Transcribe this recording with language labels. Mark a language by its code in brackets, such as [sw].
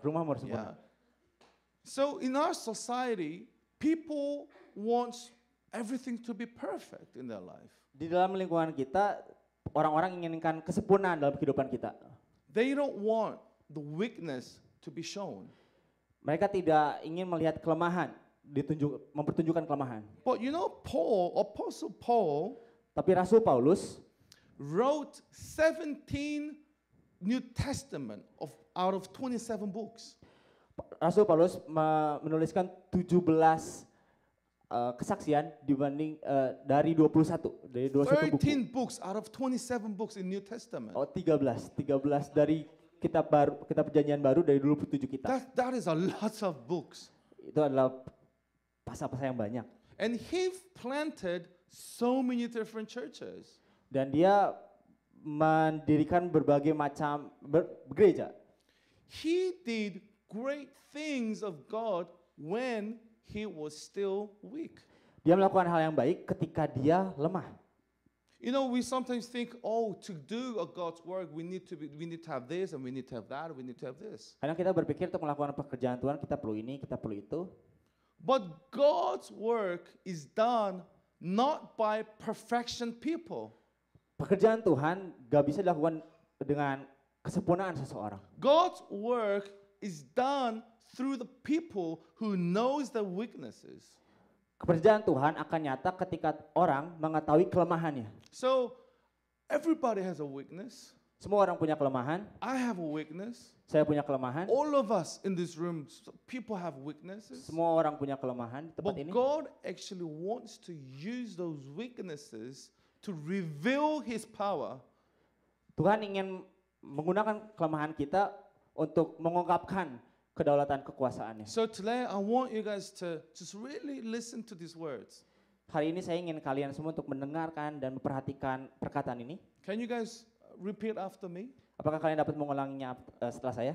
[id] Rumahmu harus sempurna. [en] So in our society, people want everything to be perfect in their life. [id] Di dalam lingkungan kita, orang-orang inginkan kesempurnaan dalam kehidupan kita. [en] They don't want the weakness to be shown. [id] Mereka tidak ingin melihat kelemahan, mempertunjukkan kelemahan. [en] But you know, Apostle Paul, [id] Tapi Rasul Paulus [en] wrote 17 New Testament out of 27 books. [id] Rasul Paulus menuliskan 17 kesaksian dibanding dari 21 buku. [en] 13 books out of 27 books in New Testament. [id] Oh, 13 dari kitab perjanjian baru dari 27 kitab. [en] That is a lot of books. [id] Itu adalah pasal-pasal yang banyak. [en] And he planted so many different churches. [id] Dan dia mendirikan berbagai macam gereja. [en] He did great things of God when he was still weak. [id] Dia melakukan hal yang baik ketika dia lemah. [en] You know, we sometimes think, oh, to do a God's work, we need to have this, and we need to have that, and we need to have this. [id] Kadang kita berpikir untuk melakukan pekerjaan Tuhan kita perlu ini, kita perlu itu. [en] But God's work is done not by perfection people. [id] Pekerjaan Tuhan gak bisa dilakukan dengan kesempurnaan seseorang. [en] God's work is done through the people who knows their weaknesses. [id] Pekerjaan Tuhan akan nyata ketika orang mengetahui kelemahannya. [en] So everybody has a weakness. [id] Semua orang punya kelemahan. [en] I have a weakness. [id] Saya punya kelemahan. [en] All of us in this room, people have weaknesses. [id] Semua orang punya kelemahan di tempat [en] But [id] ini. [en] God actually wants to use those weaknesses to reveal His power. [id] Tuhan ingin menggunakan kelemahan kita untuk mengungkapkan kedaulatan kekuasaannya. [en] So today I want you guys to just really listen to these words. [id] Hari ini saya ingin kalian semua untuk mendengarkan dan memperhatikan perkataan ini. [en] Can you guys repeat after me? [id] Apakah kalian dapat mengulanginya setelah saya?